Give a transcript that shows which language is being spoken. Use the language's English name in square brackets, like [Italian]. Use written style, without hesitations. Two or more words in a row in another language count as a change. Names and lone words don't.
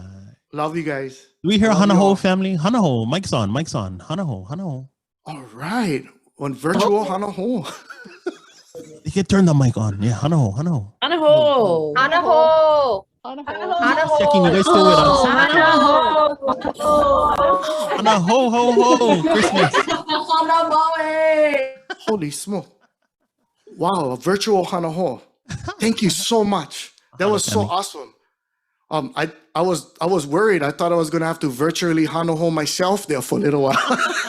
[English] Love you guys. Do we hear Love you all. Hanaho, family? Hanaho, mic's on. Hanaho. All right. On virtual Hanaho. You can turn the mic on. Yeah, Hanaho. Anaho. Anaho. Anaho. Checking you guys still with us. Hanaho, ho, ho. Christmas. Holy smoke. Wow, a virtual Hanaho. Thank you so much. That was so awesome. I was worried. I thought I was gonna have to virtually Hanaho myself there for a little while.